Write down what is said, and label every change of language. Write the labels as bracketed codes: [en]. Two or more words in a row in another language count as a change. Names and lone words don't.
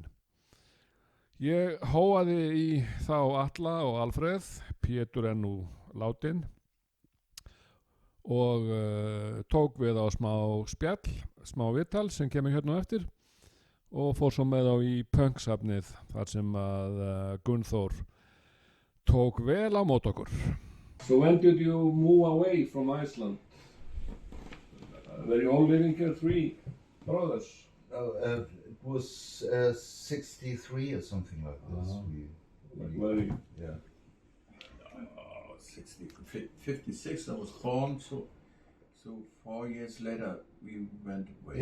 [is] Ég hóaði í þá Atla og Alfred, Pétur nú látinn, og tók við á smá spjall, smá viðtal sem kemur hérna á eftir, og fór svo með á í punksafnið þar sem að Gunnþór tók vel á mót okkur. [en] So when did you move away from Iceland? Were you all living here, 3 brothers? It was 63 or something like this. Yeah. 56 I was born, so 4 years later we went away.